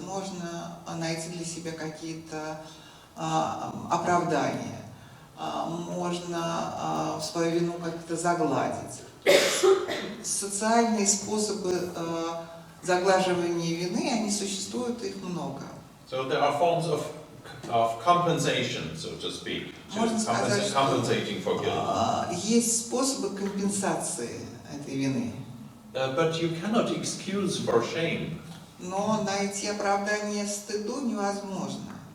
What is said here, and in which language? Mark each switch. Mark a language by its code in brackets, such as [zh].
[ru] Можно найти для себя какие-то оправдания, можно свою вину как-то загладить. Социальные способы заглаживания вины, они существуют, их много. [en] So there are forms of compensation, so to speak, compensating for guilt. [ru] Есть способы компенсации этой вины. [en] But you cannot excuse for shame. [ru] Но найти оправдание стыду невозможно.